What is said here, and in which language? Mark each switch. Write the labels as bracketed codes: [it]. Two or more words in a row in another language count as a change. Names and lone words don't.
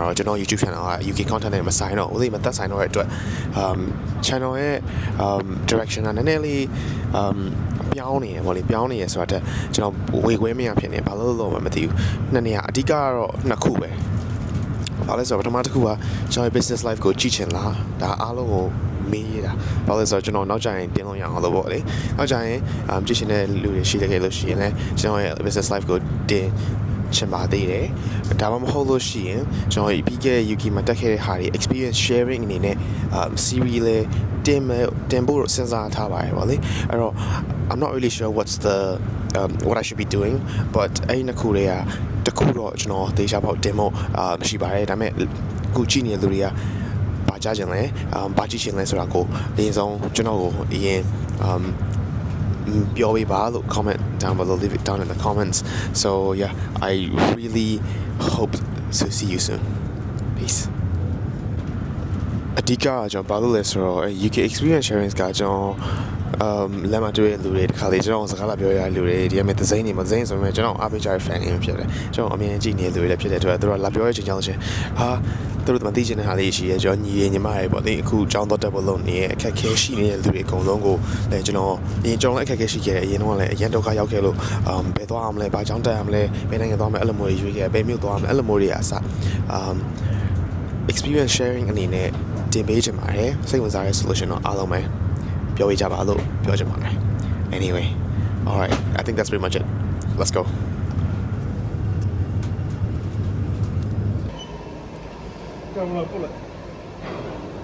[my] တော့ကျွန်တော် YouTube channel က [en] UK content [my] နဲ့မဆိုင်တော့ဦးလေးမသက်ဆိုင်တော့တဲ့အတွက်channel ရဲ့direction ကနည်းနည်းလေးပြောင်းနေတယ်ဗောလေပြောင်းနေရဆိုတော့ကျွန်တော်ဝေခွဲမရဖြစ်နေဘာလို့လို့မသိဘူးနှစ် နေရာအဓိကကတော့နှစ်ခုပဲဘာလဲဆိုတော့ပထမတစ်ခုကကျွန်တော် [en] business life [my] ကိုကြည့်ချင်လားဒါအားလုံးကိုမေးရတာဘာလို့လဲဆိုတော့ကျွန်တော်နောက်ကျရင်တင်လို့ရအောင်လို့ပေါ့လေနောက်ကျရင်ကြည့်ရှင်တဲ့လူတွေရှိတယ် ခဲ့လို့ရှိရင်လည်းကျွန်တော်ရဲ့ [en] business life [my] ကိုတင်ချင်ပါသေးတယ်ဒါမှမဟုတ်လို့ရှိရင်ကျွန်တော်ပြီးခဲ့တဲ့ UK မှာတက်ခဲ့တဲ့ဟာတွေ [en] experience sharing [my] အနေနဲ့series လေးတင်ဖို့စဉ်းစားထားပါတယ်ဗောလေအဲ့တော့ [en] I'm not really sure what I should be doing but [my] အဲ့ဒီခုတွေကတခုတော့ကျွန်တော်သေချာပေါက်တင်ဖို့မရှိပါတယ်ဒါပေမဲ့အခုကြည့်နေတဲ့လူတွေကဘာကြားချင်လဲဘာကြည့်ချင်လဲဆိုတာကိုအရင်ဆုံးကျွန်တော်ကိုအရင် ပြောပေးပါလို့ [en] comment down below leave it down in the comments so yeah I really hope to see you soon peace [my] အဓိကကျွန်တော်ဘာလို့လဲဆိုတော့ UK [en] experience sharing [my] ကကျွန်တော်လက်မတွေ့တဲ့လူတွေတခါလေကျွန်တော်စ ကားလာပြောရတဲ့လူတွေဒီကမဲ့ဒဇိန်းတွေမဒဇိန်းဆိုပေမဲ့ကျွန်တော်အားပေးကြတဲ့ fan တွေဖြစ်တယ်ကျွန်တော်အမြင်ကြည့်နေတဲ့လူတွေလည်းဖြစ်တဲ့အတွက်သူတို့လာပြောရတဲ့အချိန်ကြောင့် ရှင်ဟာသူတို့မသိချင်တဲ့ဟာလေးရှိရဲကျွန်တော်ညီရညီမတွေပေါ့လေအခုအကြောင်းတော့တက်ဖို့လုပ်နေအခက်ခဲရှိနေတဲ့လူတွေအကုန်လုံးကိုလည်းကျွန်တော်လည်းအခက်ခဲရှိခဲ့တယ်အရင်တော့လည်းအရင်ဒုက္ခရောက်ခဲ့လို့ဘယ်သွားအောင်လဲဘာကြောင့်တက်အောင်လဲဘယ်နိုင်ငံသွားမလဲအဲ့လိုမျိုးရွေးခဲ့ဘယ်မြို့သွားအောင်လဲအဲ့လိုမျိုးတွေအစ [en] experience sharing [my] အနေနဲ့တင်ပေးချင်ပါတယ်စိတ်ဝင်စားတဲ့ solution တော့အားလုံးပဲပြောပေးကြပါလို့ပြောချင်ပါတယ် [en] anyway all right I think that's pretty much it let's go Come on, pull it.